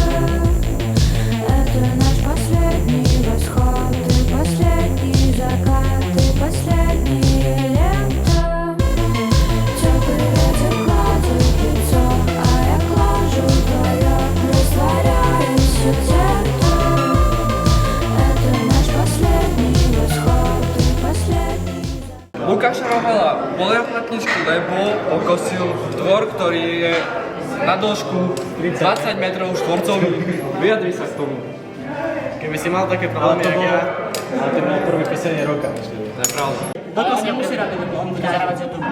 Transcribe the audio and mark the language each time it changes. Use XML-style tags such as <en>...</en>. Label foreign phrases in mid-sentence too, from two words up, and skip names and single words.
<ru>Это наш последний восход, и последний закат, и последнее лето. Теплый ветер гладит лицо, а я глажу твое, растворяюсь где-то. Это наш последний восход, и последний закат.</ru> <sk>Lukáša Rohala bolia platničky, lebo okosil dvor, ktorý je na dĺžku 20 metrov štvorcových. Vyjadri sa k tomu. Keby si mal také problémy, jak ja, Ale to bolo prvé písanie roka. To je pravda. Toto si nemusí robiť, lebo on bude zahrávať z YouTube.</sk>